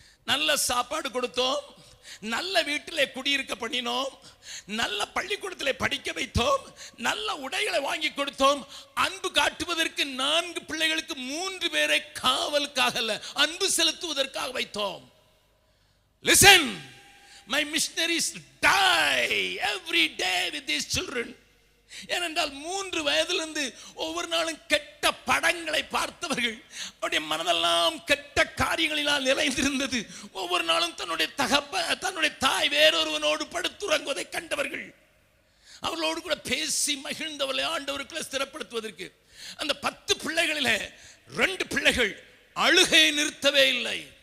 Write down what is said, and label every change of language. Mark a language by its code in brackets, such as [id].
[ta] நல்ல சாப்பாடு கொடுத்தோம், நல்ல வீட்டிலே குடியிருக்க பண்ணினோம், நல்ல பள்ளிக்கூடத்திலே படிக்க வைத்தோம், நல்ல உடைகளை வாங்கி கொடுத்தோம். அன்பு காட்டுவதற்கு 4 பிள்ளைகளுக்கு 3 பேரை காவலுக்காக அல்ல, அன்பு செலுத்துவதற்காக வைத்தோம். [en] Listen, my missionaries die every day with these children. [ta] ஏனென்றால் 3 வயதிலிருந்து ஒவ்வொரு நாளும் கெட்ட படங்களை பார்த்தவர்கள், அவருடைய மனதெல்லாம் கெட்ட காரியங்களினால் நிறைந்திருந்தது. ஒவ்வொரு நாளும் தன்னுடைய தாய் வேறொருவனோடு படுத்துறங்குவதை கண்டவர்கள், அவர்களோடு கூட பேசி மகிழ்ந்தவர்களை ஆண்டவருக்குள்ள ஸ்திரப்படுத்துவதற்கு அந்த 10 பிள்ளைகளிலே 2 பிள்ளைகள் அழுகை நிறுத்தவே இல்லை.